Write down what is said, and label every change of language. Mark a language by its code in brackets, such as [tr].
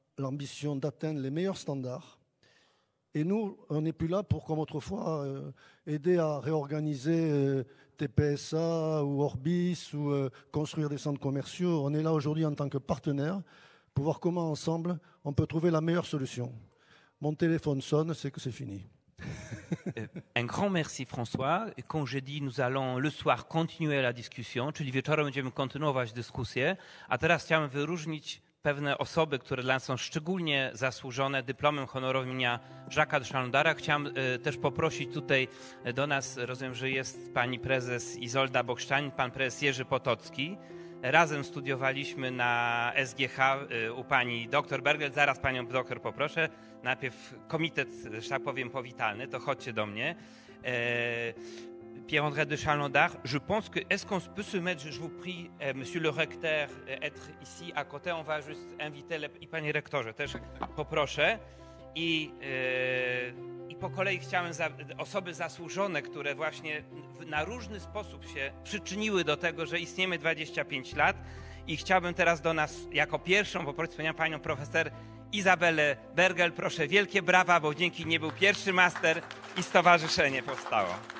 [fr] l'ambition d'atteindre les meilleurs standards. Et nous, on n'est plus là pour, comme autrefois, aider à réorganiser TPSA ou Orbis ou construire des centres commerciaux. On est là aujourd'hui en tant que partenaire pour voir comment ensemble on peut trouver la meilleure solution. Mon téléphone sonne, c'est que c'est fini. Un grand merci François. Quand je dis nous allons le soir continuer la [pl] diskusję, czyli wieczorem będziemy kontynuować dyskusję, a teraz chciałem wyróżnić pewne osoby, które dla nas są szczególnie zasłużone dyplomem honorowym imienia Jacques'a de Chalendara. Chciałem też poprosić tutaj do nas, rozumiem, że jest pani prezes Izolda Bokszczan, pan prezes Jerzy Potocki. Razem studiowaliśmy na SGH u pani dr Bergel. Zaraz panią doktor poproszę. Najpierw komitet, że tak powiem, powitalny, to chodźcie do mnie. [fr] Pierre-André de Chalendar, je pense que, est-ce qu'on peut se mettre, je vous prie, monsieur le recteur, être ici à côté, on va juste inviter, [pl] i panie rektorze też poproszę. I po kolei chciałem osoby zasłużone, które właśnie na różny sposób się przyczyniły do tego, że istniejemy 25 lat i chciałbym teraz do nas jako pierwszą poprosić panią profesor Izabelę Bergel. Proszę, wielkie brawa, bo dzięki niej był pierwszy master i stowarzyszenie powstało.